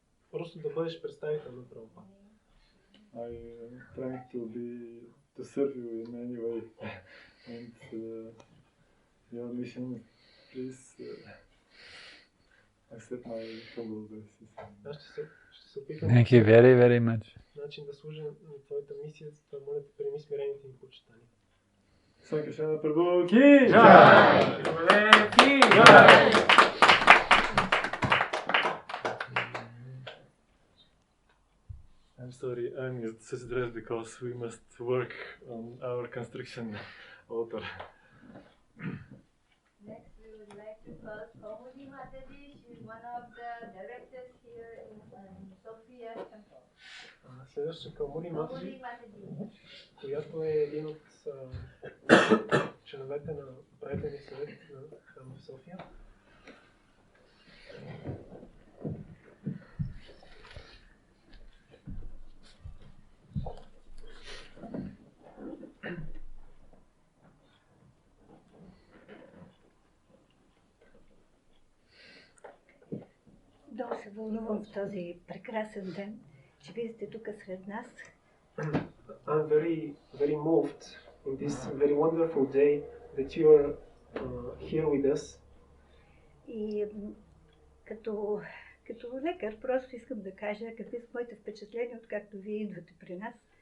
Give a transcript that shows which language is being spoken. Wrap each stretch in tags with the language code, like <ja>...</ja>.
<bg>Просто да бъдеш представител на Прабхупада.</bg> <en>I am trying to serve you in any way, and your mission, please accept my humble obeisance.</en> <bg>Аз ще се опитам.</bg> <en>Thank you very, very much.</en> <bg>Начин да служа на твоята мисия, за това моля те приеми смирените ми почитания. Санкаршан Прабhu ki Jai!</bg> <en>I'm sorry, I'm in such dress because we must work on our construction altar. Next, we would like to call Komudi Mataji. She is one of the directors here in Sophia Temple.</en> <bg>Следващата Калмуди Матаджи, Komudi Mataji. която е един от членовете на управителния съвет на храма в София. Много се вълнувам в този прекрасен ден, че вие сте тук сред нас.</bg> <en>I'm very, very moved in this very wonderful day that you are here with us.</en> <bg>И като лекар просто искам да кажа какви са моите впечатления, откакто вие идвате при нас.</bg>